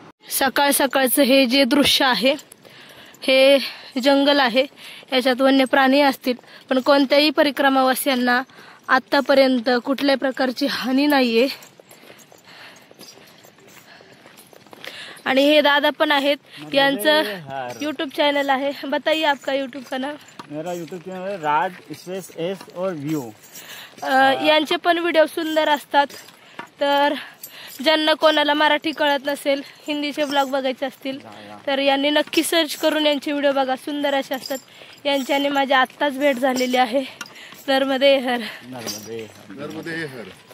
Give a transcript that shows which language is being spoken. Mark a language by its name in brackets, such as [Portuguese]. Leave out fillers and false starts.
[Marathi] सकाळ सकाळचं हे जे दृश्य आहे हे जंगल आहे, याच्यात वन्य प्राणी असतील, पण कोणत्याही परिक्रमावासियांना आतापर्यंत कुठल्याही प्रकारची हानी नाहीये। आणि हे दादा पण आहेत, यांचं यूट्यूब चॅनल आहे। [Hindi] बताइए आपका यूट्यूब का नाम? मेरा यूट्यूब चैनल है राज स्पेस एस और व्यू। [Marathi] यांचे पण व्हिडिओ सुंदर असतात। तर ज्यांना कोणाला मराठी कळत नसेल, हिंदीचे ब्लॉग बघायचे असतील तर यांनी नक्की सर्च करून यांचे व्हिडिओ बघा, सुंदर असे असतात। यांच्याने माझी आत्ताच भेट झालेली आहे। नर्मदे हर। नर्मदे हर।